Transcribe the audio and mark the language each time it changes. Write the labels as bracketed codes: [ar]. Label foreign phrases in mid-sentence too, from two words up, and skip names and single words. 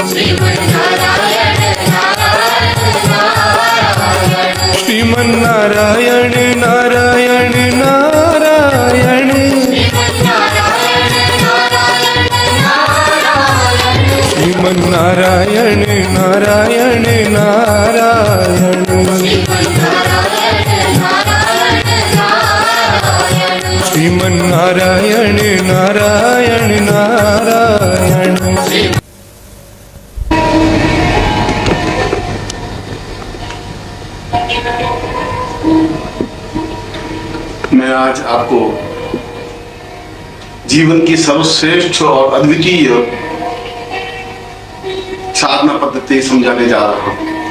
[hi] श्रीमन्नारायण नारायण नारायण श्रीमन्नारायण नारायण नारायण श्रीमन्नारायण नारायण नारायण मैं आज आपको जीवन की सर्वश्रेष्ठ और अद्वितीय साधना पद्धति समझाने जा रहा हूं।